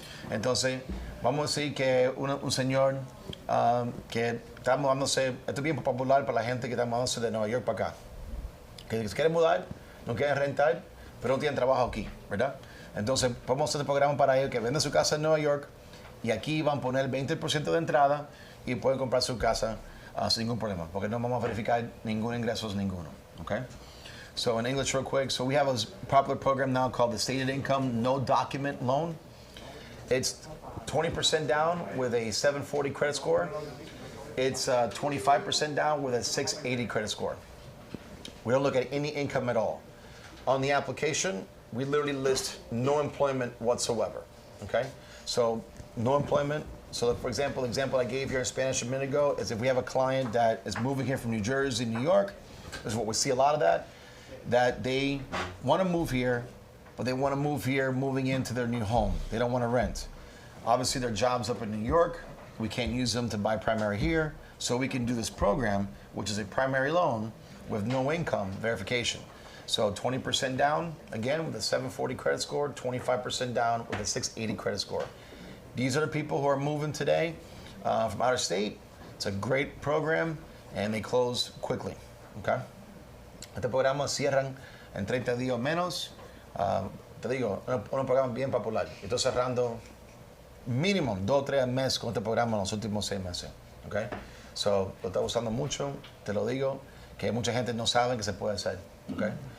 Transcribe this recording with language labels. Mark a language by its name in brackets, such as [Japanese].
[Spanish] Entonces, vamos a decir que un señor que está mudándose, esto es bien popular para la gente que está mudándose de Nueva York para acá, que se quiere mudar, no quiere rentar, pero no tiene trabajo aquí, ¿verdad? Entonces, podemos hacer este programa para ellos que venden su casa en Nueva York y aquí van a poner el 20% de entrada y pueden comprar su casa sin ningún problema, porque no vamos a verificar ningún ingresos ninguno, okay? [English] So in English real quick, so we have a popular program now called the Stated Income No Document Loan. It's 20% down with a 740 credit score. It's 25% down with a 680 credit score. We don't look at any income at all. On the application, we literally list no employment whatsoever, okay? So no employment. So for example, the example I gave here in Spanish a minute ago is if we have a client that is moving here from New Jersey, New York, this is what we see a lot of that they want to move here, but they want to move here moving into their new home. They don't want to rent. Obviously their job's up in New York. We can't use them to buy primary here. So we can do this program, which is a primary loan with no income verification. So 20% down, again, with a 740 credit score, 25% down with a 680 credit score. These are the people who are moving today from out of state. It's a great program, and they close quickly, okay? [Spanish] Este programa cierran en 30 días o menos. Te digo, un programa bien popular. Estoy cerrando mínimo 2 o 3 meses con este programa en los últimos 6 meses, okay? So, lo está usando mucho, te lo digo, que mucha gente no sabe que se puede hacer, okay?